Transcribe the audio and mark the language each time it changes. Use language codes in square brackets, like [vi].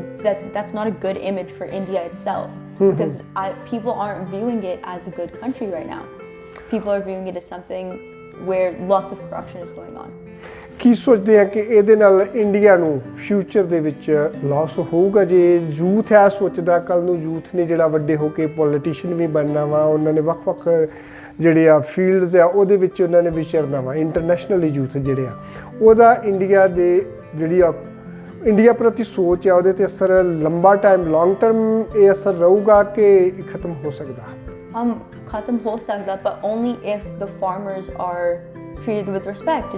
[en] So that's not a good image for India itself, because people aren't viewing it as a good country right now. People are viewing it as something where lots of corruption is going on. [pa] ਕੀ ਸੋਚਦੇ ਆ ਕਿ ਇਹਦੇ ਨਾਲ India ਨੂੰ future ਦੇ ਵਿੱਚ Las ਹੋਊਗਾ? ਜੇ ਯੂਥ ਹੈ ਸੋਚਦਾ ਕੱਲ੍ਹ ਨੂੰ ਯੂਥ ਨੇ ਜਿਹੜਾ ਵੱਡੇ ਹੋ ਕੇ ਪੋਲੀਟੀਸ਼ੀਅਨ ਵੀ ਬਣਨਾ ਵਾ, ਉਹਨਾਂ ਨੇ ਵੱਖ-ਵੱਖ ਜਿਹੜੇ ਆ ਫੀਲਡਸ ਆ ਉਹਦੇ ਵਿੱਚ ਉਹਨਾਂ ਨੇ ਵਿਚਰਨਾ ਵਾ, ਇੰਟਰਨੈਸ਼ਨਲੀ ਯੂਥ ਜਿਹੜੇ ਆ ਉਹਦਾ ਇੰਡੀਆ ਦੇ ਜਿਹੜੀ ਆ ਇੰਡੀਆ ਪ੍ਰਤੀ ਸੋਚ ਆ ਉਹਦੇ 'ਤੇ ਅਸਰ ਲੰਬਾ ਟਾਈਮ ਲੌਂਗ ਟਰਮ ਇਹ ਅਸਰ ਰਹੂਗਾ ਕਿ ਖਤਮ ਹੋ ਸਕਦਾ? ਖਤਮ ਹੋ ਸਕਦਾ, [en] but only if the farmers are treated with respect.